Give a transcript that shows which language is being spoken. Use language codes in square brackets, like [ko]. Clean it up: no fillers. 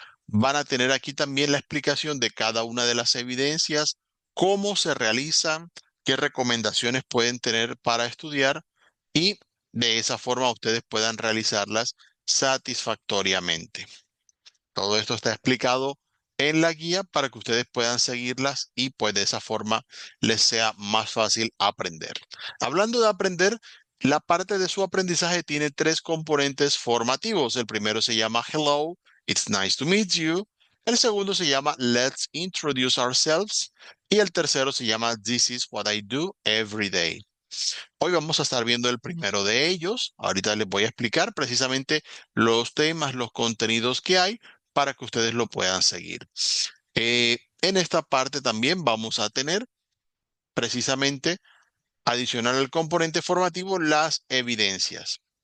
[es] Van a tener aquí también la explicación de cada una de las evidencias, cómo se realizan, qué recomendaciones pueden tener para estudiar y de esa forma ustedes puedan realizarlas satisfactoriamente. Todo esto está explicado en la guía para que ustedes puedan seguirlas y pues de esa forma les sea más fácil aprender. Hablando de aprender, la parte de su aprendizaje tiene tres componentes formativos. El primero se llama [en] Hello, it's nice to meet you. [es] El segundo se llama [en] Let's introduce ourselves. [es] Y el tercero se llama [en] This is what I do every day. [es] Hoy vamos a estar viendo el primero de ellos. Ahorita les voy a explicar precisamente los temas, los contenidos que hay para que ustedes lo puedan seguir. En esta parte también vamos a tener precisamente, adicional al componente formativo, las evidencias.